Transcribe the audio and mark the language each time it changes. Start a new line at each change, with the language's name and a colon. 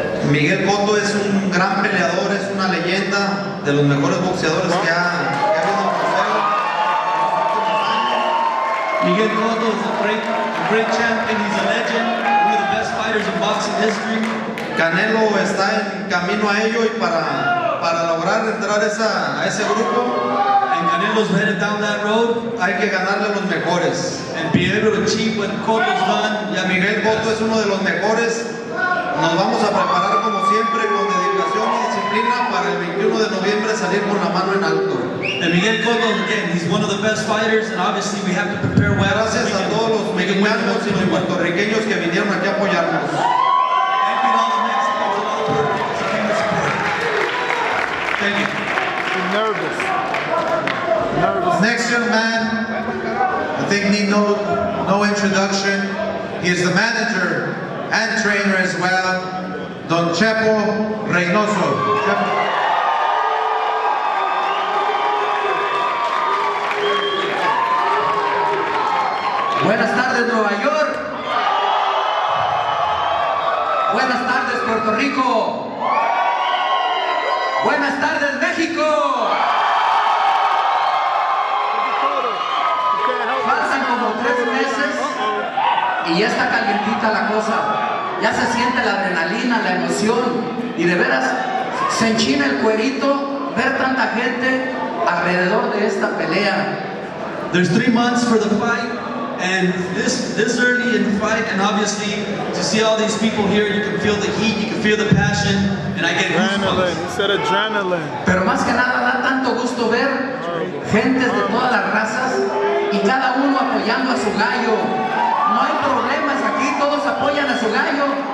Spanish: Miguel Cotto es un gran peleador, es una leyenda, de los mejores boxeadores que ha habido en boxeo.
English: Miguel Cotto is a great champion. He's a legend, one of the best fighters in boxing history.
Spanish: Canelo está en camino a ello, y para lograr entrar a ese grupo,
English: And Canelo's headed down that road.
Spanish: hay que ganarle a los mejores.
English: And be able to achieve what Cotto's done.
Spanish: Y a Miguel Cotto es uno de los mejores. Nos vamos a preparar como siempre con dedicación y disciplina para el 21 de noviembre salir con la mano en alto.
English: And Miguel Cotto, again, he's one of the best fighters, and obviously we have to prepare well.
Spanish: Gracias a todos los mexicanos y los puertorriqueños que vinieron aquí a apoyarnos.
English: Thank you to all the Mexicans and all the Puerto Ricans who came to support. Thank you. Nervous. Next young man, I think need no introduction. He is the manager and trainer as well, Don Chepo Reynoso. Chepo.
Spanish: Buenas tardes, Nueva York. Buenas tardes, Puerto Rico. Buenas tardes, México. Faltan como 3 meses y ya está calientita la cosa. Ya se siente la adrenalina, la emoción y de veras se enchina el cuerito ver tanta gente alrededor de esta pelea.
English: There's 3 months for the fight, and this early in the fight, and obviously to see all these people here, you can feel the heat, you can feel the passion, and I get Adrenaline, goosebumps. he said adrenaline.
Spanish: Pero más que nada da tanto gusto ver gentes de todas las razas y cada uno apoyando a su gallo. No hay problemas aquí, todos apoyan a su gallo.